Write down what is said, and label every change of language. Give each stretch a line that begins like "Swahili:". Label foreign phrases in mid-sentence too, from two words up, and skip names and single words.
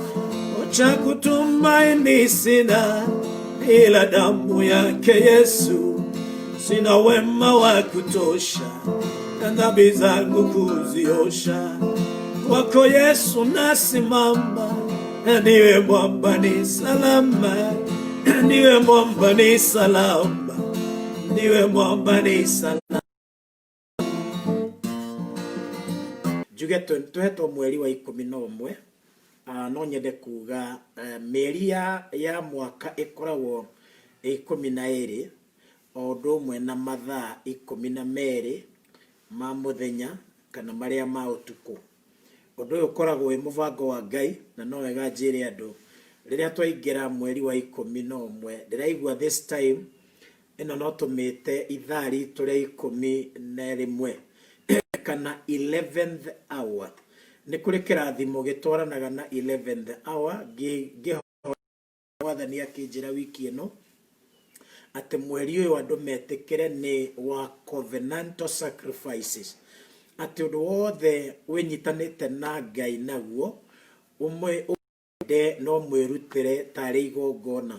Swahili: Cha kutumaini sina ila damu yake Yesu, sina wema wa kutosha dhambi zangu kuziosha. Kwako Yesu nasimama, niwe mwamba ni salama, niwe mwamba ni salama, niwe mwamba ni salama.
Kikuyu: Juge tuhetwo mweri wa 11 no nyende kuga meri ya mwaka ikoragwo 12 o ũndũ ũmwe na mathaa 12 ma mũthenya kana maria ma ũtukũ. Ũndũ ũyũ ũkoragwo wĩ mũbango wa Ngai, na no wega njĩre andũ rĩrĩa twaingĩra mweri wa 11 ndĩraigua
English: this time
Kikuyu: ĩno no tũmĩte ithaa ritũ rĩa 11 kana
English: 11th hour.
Kikuyu: Nĩ kũrĩ kĩrathimo gĩtwaranaga na
English: 11th hour.
Kikuyu: Wathani akĩnjĩra wiki ĩno atĩ mweri ũyũ andũ metĩkĩre nĩ wa
English: covenantal sacrifices,
Kikuyu: atĩ ũndũ wothe wĩnyitanĩte na Ngai naguo no mwĩrutĩre tarĩ igongona.